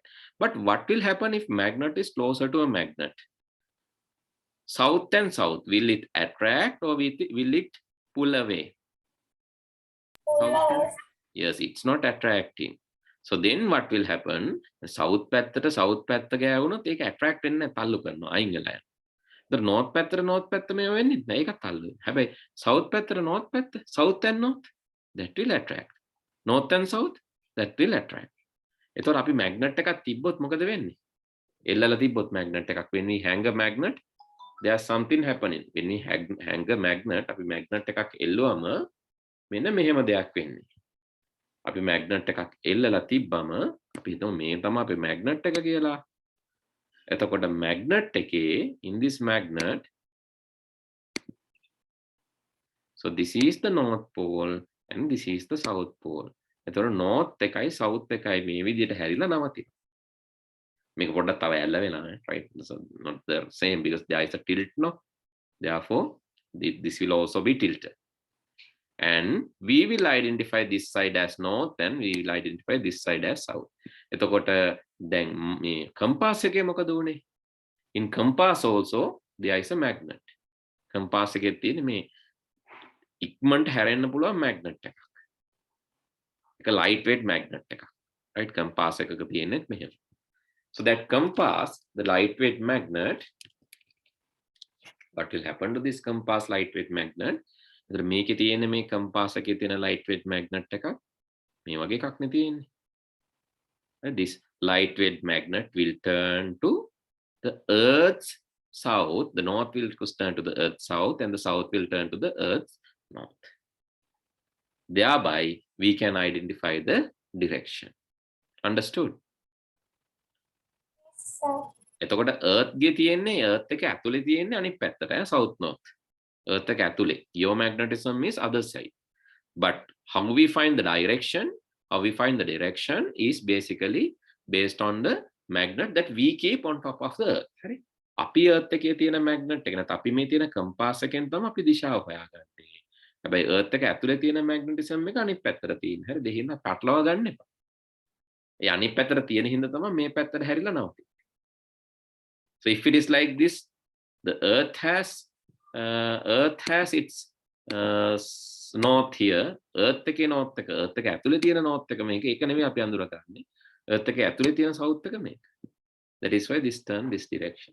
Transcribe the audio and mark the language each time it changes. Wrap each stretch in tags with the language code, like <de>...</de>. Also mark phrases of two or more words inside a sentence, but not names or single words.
<en>But what will happen if magnet is closer to a magnet? South and south, will it attract or will it pull away? Yes, it's not attracting. So then what will happen?</en> <si>South පැත්තට south පැත්ත ගෑවුනොත් ඒක attract වෙන්නේ නැහැ, තල්ලු කරනවා, අයින් වෙලා යනවා.</si> <en>the north</en> <si>පැත්ත මේව වෙන්නේ නැහැ, ඒකත් තල්ලු වෙනවා. හැබැයි south පැත්තට north පැත්ත,</si> <en>south and north, that will attract. North and south, that will attract.</en> <si>එතකොට අපි magnet එකක් තිබ්බොත් මොකද වෙන්නේ? එල්ලලා තිබ්බොත් magnet එකක්</si> <en>when we hang a magnet, there's something happening. When we hang a magnet,</en> <si>අපි magnet එකක් එල්ලුවම මෙන්න මෙහෙම දෙයක් වෙන්නේ. අපි magnet එකක් එල්ලලා තිබ්බම අපි හිතමු මේ තමයි අපේ magnet එක කියලා. එතකොට magnet එකේ,</si> <en>in this magnet, so this is the north pole and this is the south pole.</en> <si>එතකොට north එකයි south එකයි මේ විදිහට හැරිලා නවතිනවා. මේක පොඩ්ඩක් තව ඇල්ල වෙනවා,</si> <en>right? So not the same because there is a tilt, no? Therefore this will also be tilted. And we will identify this side as north and we will identify this side as south.</en> <si>එතකොට දැන් මේ compass එකේ මොකද උනේ?</si> <en>In compass also there is a magnet.</en> <si>Compass එකේ තියෙන මේ ඉක්මනට හැරෙන්න පුළුවන් magnet එකක්. ඒක</si> <en>lightweight magnet</en> <si>එකක්. Right? Compass එකක තියෙන්නේ මෙහෙම.</si> <en>So that compass, the lightweight magnet, what will happen to this compass lightweight magnet?</en> <si>එතකොට මේකේ තියෙන මේ compass එකේ තියෙන</si> <en>lightweight magnet</en> <si>එකක් මේ වගේ එකක් නේ තියෙන්නේ.</si> <en>This lightweight magnet will turn to the Earth's south. The north will turn to the Earth's south and the south will turn to the Earth's north. Thereby, we can identify the direction. Understood? Yes, sir.</en> <si>එතකොට Earth ගේ තියෙන්නේ Earth එක ඇතුලේ තියෙන්නේ අනිත් පැත්තට,</si> <en>south north.</en> <si>Earth එක ඇතුලේ.</si> <en>Geomagnetism is other side. But how we find the direction? How we find the direction is basically based on the magnet that we keep on top of the Earth.</en> <si>හරි? අපි Earth එකේ තියෙන magnet එක නැත්නම් අපි මේ තියෙන compass එකෙන් තමයි අපි දිශාව හොයාගන්නේ. හැබැයි Earth එක ඇතුලේ තියෙන magnetism එක අනිත් පැත්තට තියෙන. හරි? දෙහිම පටලවා ගන්න එපා. ඒ අනිත් පැත්තට තියෙන හින්දා තමයි මේ පැත්තට හැරිලා නවතින්නේ.</si> <en>So if it is like this, the Earth has its north here,</en> <si>earth එකේ north එක, earth එක ඇතුලේ තියෙන north එක මේක. ඒක නෙමෙයි අපි අඳුරගන්නේ. earth එකේ ඇතුලේ තියෙන south එක මේක.</si> <en>That is why this turn this direction.</en>